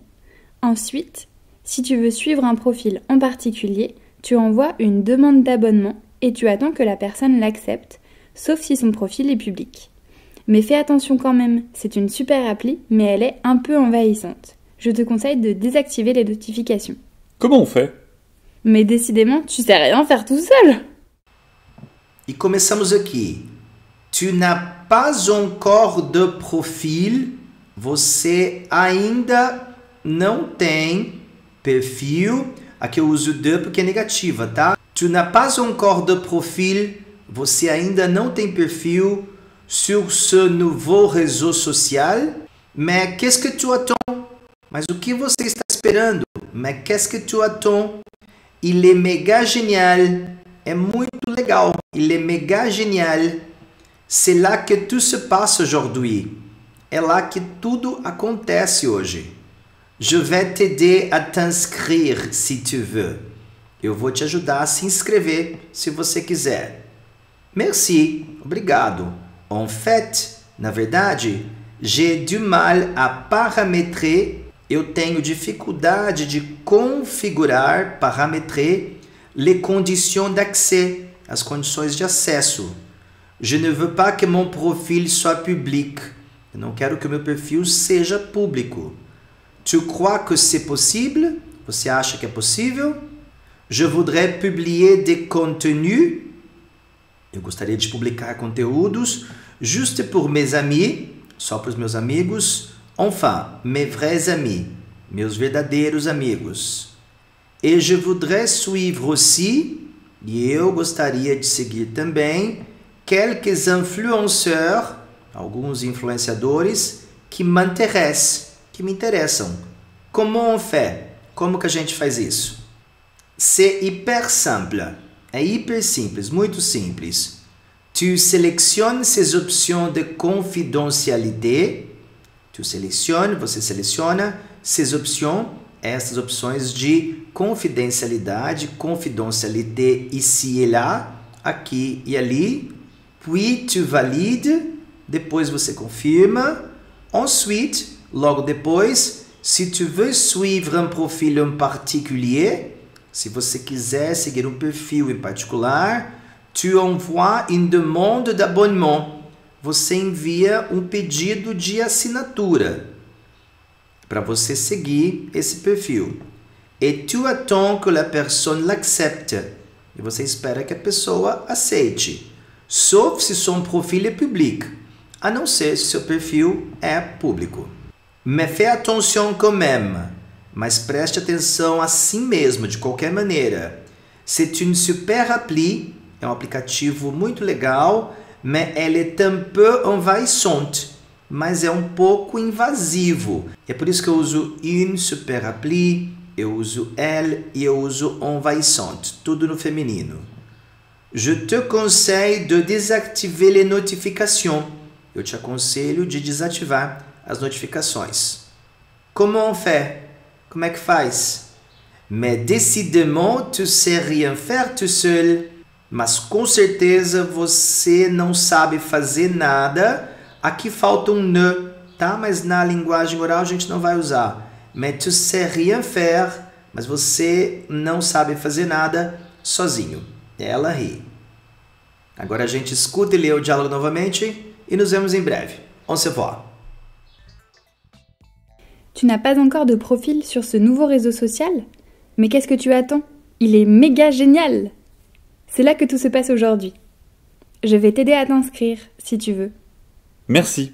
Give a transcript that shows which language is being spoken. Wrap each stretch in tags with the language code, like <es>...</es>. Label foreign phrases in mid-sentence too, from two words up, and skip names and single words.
<fr>Ensuite, si tu veux suivre un profil en particulier, tu envoies une demande d'abonnement et tu attends que la personne l'accepte, sauf si son profil est public. Mais fais attention quand même, c'est une super appli, mais elle est un peu envahissante. Je te conseille de désactiver les notifications. Comment on fait? Mais décidément, tu sais rien faire tout seul!</fr> <pt>E começamos aqui.</pt> <fr>Tu n'as pas encore de profil.</fr> <pt>Você ainda não tem perfil. Aqui eu uso de porque é negativa, tá?</pt> <fr>Tu n'as pas encore de profil.</fr> <pt>Você ainda não tem perfil</pt> <fr>sur ce nouveau réseau social. Mais qu'est-ce que tu attends?</fr> <pt>Mas o que você está esperando?</pt> <fr>Mais qu'est-ce que tu attends? Il est méga génial.</fr> <pt>É muito legal.</pt> <fr>Il est méga génial. C'est là que tout se passe aujourd'hui.</fr> <pt>É lá que tudo acontece hoje.</pt> <fr>Je vais t'aider à t'inscrire si tu veux.</fr> <pt>Eu vou te ajudar a se inscrever se você quiser.</pt> <fr>Merci. Obrigado. En fait,</fr> <pt>na verdade,</pt> <fr>j'ai du mal à paramétrer.</fr> <pt>Eu tenho dificuldade de configurar,</pt> <fr>paramétrer, les conditions d'accès,</fr> <pt>as condições de acesso.</pt> <fr>Je ne veux pas que mon profil soit public.</fr> <pt>Eu não quero que o meu perfil seja público.</pt> <fr>Tu crois que c'est possible?</fr> <pt>Você acha que é possível?</pt> <fr>Je voudrais publier des contenus.</fr> <pt>Eu gostaria de publicar conteúdos</pt> <fr>juste pour mes amis,</fr> <pt>só para os meus amigos.</pt> <fr>Enfin, mes vrais amis,</fr> <pt>meus verdadeiros amigos.</pt> <fr>Et je voudrais suivre aussi,</fr> <pt>e eu gostaria de seguir também,</pt> <fr>quelques influenceurs,</fr> <pt>alguns influenciadores,</pt> <fr>que m'intéressent,</fr> <pt>que me interessam.</pt> <fr>Comment on fait?</fr> <pt>Como que a gente faz isso?</pt> <fr>C'est hyper simple.</fr> <pt>É hiper simples, muito simples.</pt> <fr>Tu sélectionnes ces options de confidentialité. Tu sélectionnes,</fr> <pt>você seleciona</pt> <fr>ces options,</fr> <pt>essas opções de confidencialidade,</pt> <fr>confidentialité ici et là,</fr> <pt>aqui e ali.</pt> <fr>Puis tu valides,</fr> <pt>depois você confirma. Ensuite, logo depois,</pt> <fr>si tu veux suivre un profil en particulier,</fr> <pt>se você quiser seguir um perfil em particular,</pt> <fr>tu envoies une demande d'abonnement.</fr> <pt>Você envia um pedido de assinatura para você seguir esse perfil.</pt> <fr>Et tu attends que la personne l'accepte.</fr> <pt>E você espera que a pessoa aceite.</pt> <fr>Sauf si son profil est public.</fr> <pt>A não ser se seu perfil é público.</pt> <fr>Mais fais attention quand même.</fr> <pt>Mas preste atenção assim mesmo, de qualquer maneira.</pt> <fr>C'est une super appli.</fr> <pt>É um aplicativo muito legal.</pt> <fr>Mais elle est un peu envahissante.</fr> <pt>Mas é um pouco invasivo. É por isso que eu uso</pt> <fr>une super appli,</fr> <pt>eu uso elle e eu uso envahissante. Tudo no feminino.</pt> <fr>Je te conseille de désactiver les notifications.</fr> <pt>Eu te aconselho de desativar as notificações.</pt> <fr>Comment on fait?</fr> <pt>Como é que faz?</pt> <fr>Mais décidément, tu sais rien faire tout seul.</fr> <pt>Mas com certeza você não sabe fazer nada. Aqui falta um ne, tá? Mas na linguagem oral a gente não vai usar.</pt> <fr>Mais tu sais rien faire.</fr> <pt>Mas você não sabe fazer nada sozinho. Ela ri. Agora a gente escuta e lê o diálogo novamente e nos vemos em breve.</pt> <fr>On se voit. Tu n'as pas encore de profil sur ce nouveau réseau social? Mais qu'est-ce que tu attends? Il est méga génial! C'est là que tout se passe aujourd'hui. Je vais t'aider à t'inscrire, si tu veux. Merci.</fr>